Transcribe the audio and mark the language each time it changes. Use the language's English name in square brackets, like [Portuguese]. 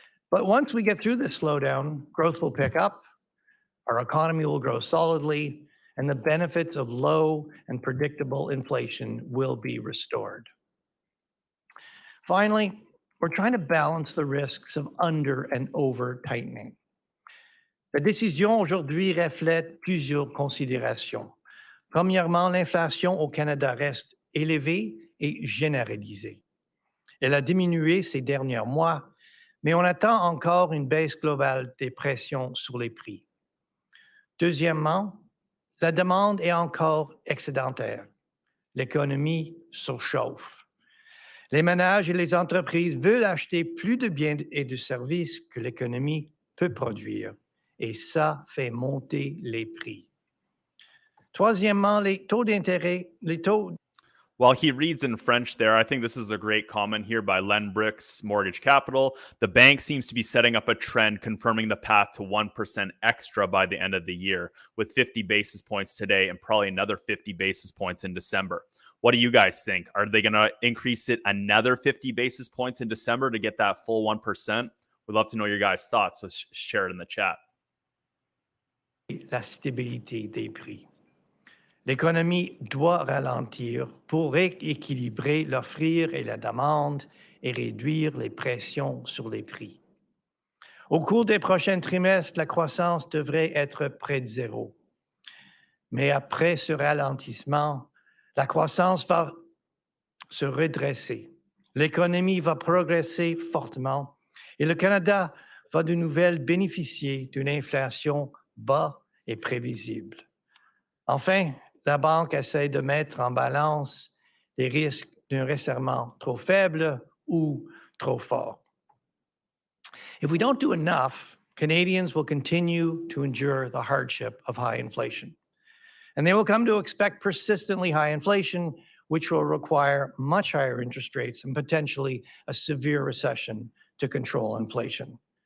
[English] But once we get through this slowdown, growth will pick up, our economy will grow solidly, and the benefits of low and predictable inflation will be restored. Finally, we're trying to balance the risks of under and over tightening. [French] La décision aujourd'hui reflète plusieurs considérations. Premièrement, l'inflation au Canada reste élevée et généralisée. Elle a diminué ces derniers mois, mais on attend encore une baisse globale des pressions sur les prix. Deuxièmement, la demande est encore excédentaire. L'économie surchauffe. Les ménages et les entreprises veulent acheter plus de biens et de services que l'économie peut produire, et ça fait monter les prix. Troisièmement, les taux d'intérêt, [English] While he reads in French there, I think this is a great comment here by Len Bricks Mortgage Capital. The bank seems to be setting up a trend confirming the path to 1% extra by the end of the year, with 50 basis points today and probably another 50 basis points in December. What do you guys think? Are they going to increase it another 50 basis points in December to get that full 1%? We'd love to know your guys' thoughts, so share it in the chat. [French] La stabilité des prix. L'économie doit ralentir pour rééquilibrer l'offrir et la demande et réduire les pressions sur les prix. Au cours des prochains trimestres, la croissance devrait être près de zéro. Mais après ce ralentissement, la croissance va se redresser. L'économie va progresser fortement et le Canada va de nouvelle bénéficier d'une inflation bas et prévisible. Enfin, la Banque essaie de mettre en balance les risques d'un resserrement trop faible ou trop fort. [English] If we don't do enough, Canadians will continue to endure the hardship of high inflation. And they will come to expect persistently high inflation, which will require much higher interest rates and potentially a severe recession to control inflation.